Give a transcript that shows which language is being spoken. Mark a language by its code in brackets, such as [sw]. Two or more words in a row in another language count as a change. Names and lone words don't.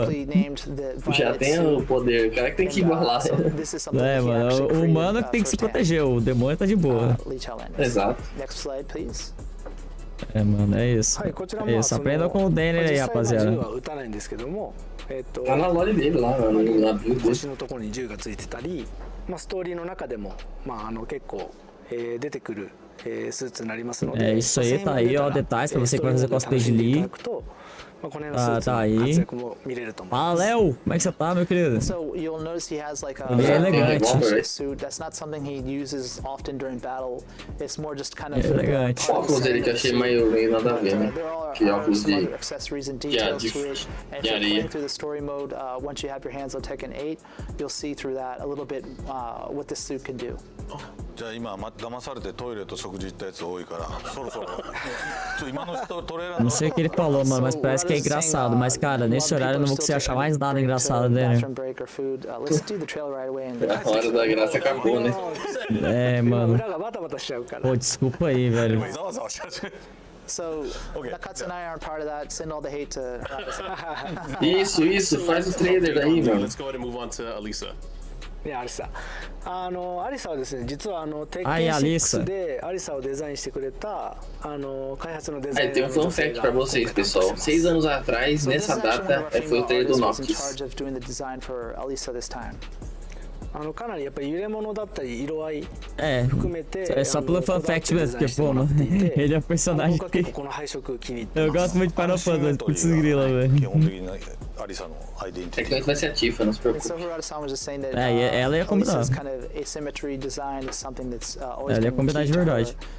[pt] Já tem o poder, o cara que tem que igualar. É, mano, o humano que tem que se proteger, o demônio tá de boa. Exato. É, mano, é isso. É isso, aprenda com o Danny aí, rapaziada. Tá na lore dele lá, na build dele. [ja] のところに銃がついてたり、ストーリーの中でも結構出てくるスーツになりますので。 [pt] É isso aí, tá aí, ó, detalhes pra você que vai fazer cosplay de Lee. Tá aí. Ah, Léo, como é que você tá, meu querido? Ele é elegante. É elegante. O óculos dele que eu achei meio nada a ver, né? Que óculos de areia. [en] Once you have your hands on Tekken 8, you'll see through that a little bit what this suit can do. [ja] じゃあ今騙されてトイレと食事行ったやつ多いからそろそろ今の人トレーラー [pt] Não sei o que ele falou, mano, mas parece que é engraçado. Mas, cara, nesse horário eu não vou conseguir achar mais nada engraçado dele. A hora da graça acabou, né? É, mano. Pô, desculpa aí, velho. [en] So, Nakatsu and I aren't part of that. Send all the hate to [pt] Isso, faz o trailer daí, mano. [en] Let's go ahead and move on to Alisa. [ja] アリサ。アリサはですね、実はテッケン6でアリサをデザインしてくれた開発のデザイナー。 [pt] Tem [en] fun fact [pt] pra vocês, pessoal. 6 anos atrás, nessa data, foi o trailer do nossos. [ja] かなりやっぱり揺れ物だったり色合い [pt] É só pelo [en] fun fact [pt] mesmo, porque, pô, mano, ele é um personagem que... Eu gosto muito de Final Fantasy, putz grila, velho. É que não vai ser a Tifa, não se preocupe. É, ela ia combinar. Ela ia combinar de verdade.